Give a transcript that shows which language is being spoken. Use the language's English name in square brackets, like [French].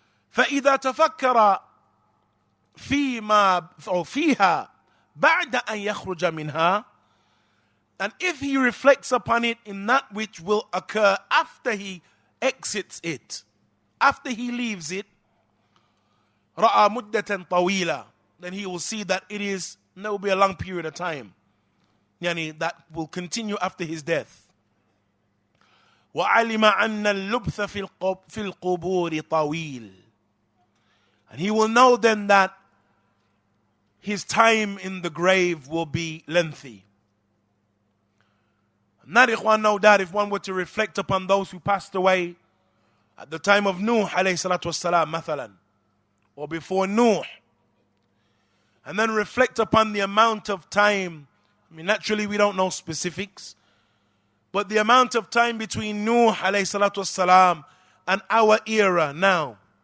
[Arabic] فإذا تفكر فيما أو فيها بعد أن يخرج منها, [English] and if he reflects upon it in that which will occur after he exits it, after he leaves it, [Arabic] رأى مدة طويلة, [English] then he will see that there will be a long period of time, that will continue after his death. [Arabic] وعلم أن اللبث في القبور طويل. [English] And he will know then that his time in the grave will be lengthy. And that, ikhwan, no doubt, if one were to reflect upon those who passed away at the time of Nuh [Arabic] alayhi salatu wassalam, [English] mathalan, or before Nuh, and then reflect upon the amount of time, I mean, naturally we don't know specifics, but the amount of time between Nuh alayhi salatu wassalam and our era now.